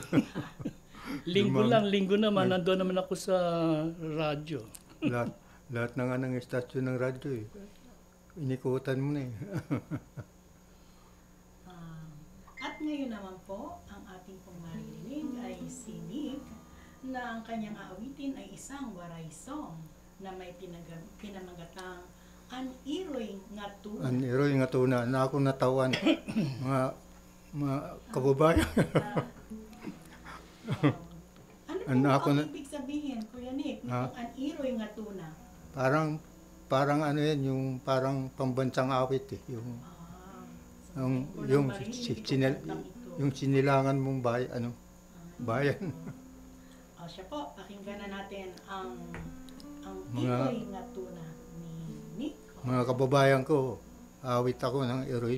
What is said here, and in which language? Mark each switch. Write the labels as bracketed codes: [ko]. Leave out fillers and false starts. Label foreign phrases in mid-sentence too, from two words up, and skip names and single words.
[tl] Linggo naman, nandoon naman ako sa radyo. Lahat na nga ng istasyon ng radyo eh. Inikutan mo na eh. At ngayon naman po, ang ating pong maririnig ay si Nick, na ang kanyang aawitin ay isang waray song na may pinamagatang An Iroy nga Tuna. An Iroy nga Tuna, [war] na ako natawan. [tl] mga kababayan. Ano po ang ibig sabihin, Kuya Nick, nitong An Iroy nga Tuna? Parang ano yan, yung parang pambansang awit eh. Yung sinilangan mong bayan. Siya po, pakinggan na natin ang Iroy nga Tuna ni Nick. Mga kababayan ko, awit ako ng Iroy.